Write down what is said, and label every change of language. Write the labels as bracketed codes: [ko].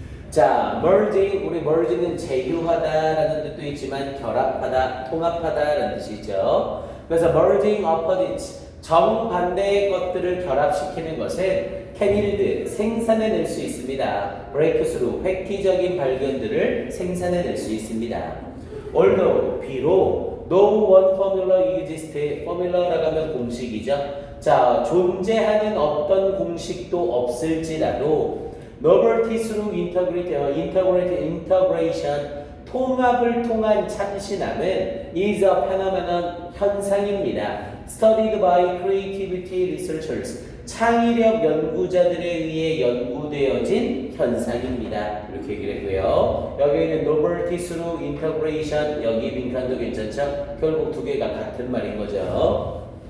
[ko] 자, merging, 우리 merging은 제휴하다라는 뜻도 있지만 결합하다, 통합하다라는 뜻이죠. 그래서 [en] merging opposites, [ko] 정반대의 것들을 결합시키는 것은 [en] can yield, [ko] 생산해낼 수 있습니다. breakthrough, 획기적인 발견들을 생산해낼 수 있습니다. [en] although, 비록 no one formula exists, formula [ko] 라고 하면 공식이죠. 자, 존재하는 어떤 공식도 없을지라도 [en] novelty through integration, [ko] 통합을 통한 참신함은 [en] is a phenomenon, [ko] 현상입니다. [en] studied by creativity researchers. [ko] 창의력 연구자들에 의해 연구되어진 현상입니다. 이렇게 얘기를 했고요. 여기 있는 [en] novelty through integration, [ko] 여기 빈칸도 괜찮죠? 결국 두 개가 같은 말인 거죠.